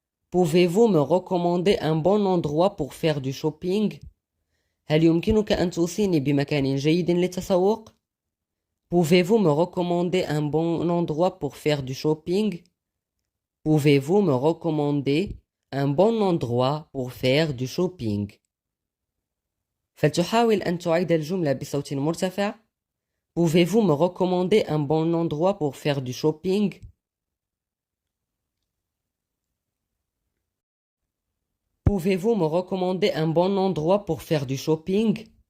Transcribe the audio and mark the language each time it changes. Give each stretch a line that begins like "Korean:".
French: Pouvez-vous me recommander un bon endroit pour faire du shopping?
Arabic: هل يمكنك أن توصيني بمكان جيد للتسوق؟
French: Pouvez-vous me recommander un bon endroit pour faire du shopping? Pouvez-vous me recommander un bon endroit pour faire du shopping?
Arabic: فلتحاول أن تعيد الجملة بصوت مرتفع.
French: Pouvez-vous me recommander un bon endroit pour faire du shopping? Pouvez-vous me recommander un bon endroit pour faire du shopping?